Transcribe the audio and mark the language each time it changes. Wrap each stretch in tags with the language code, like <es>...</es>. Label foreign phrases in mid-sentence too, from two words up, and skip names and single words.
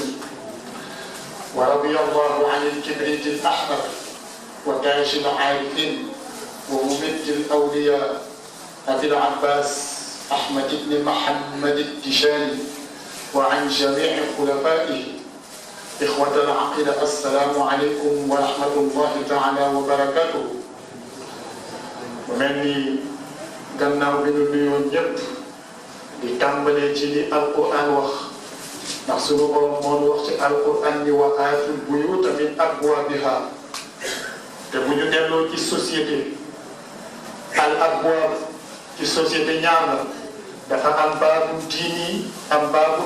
<ar>ورضي الله عن الكبريت الأحمر وتاج العارفين وممد الأولياء أبي العباس أحمد بن محمد التجاني وعن جميع خلفائه. إخوة العقيدة السلام عليكم ورحمة الله تعالى وبركاته.</ar> <wo>ومني gannaaw bi ñu nuyoo ñëpp di tàmbalee ci li alquran wax ndax suñu borom moo ñu wax ci alquran ni</wo> <ar>وأتوا البيوت من</ar> <wo>abwaabiha te bu ñu delloo ci société al abwaab ci société ñaar la dafa am baabu diini am baabu</wo>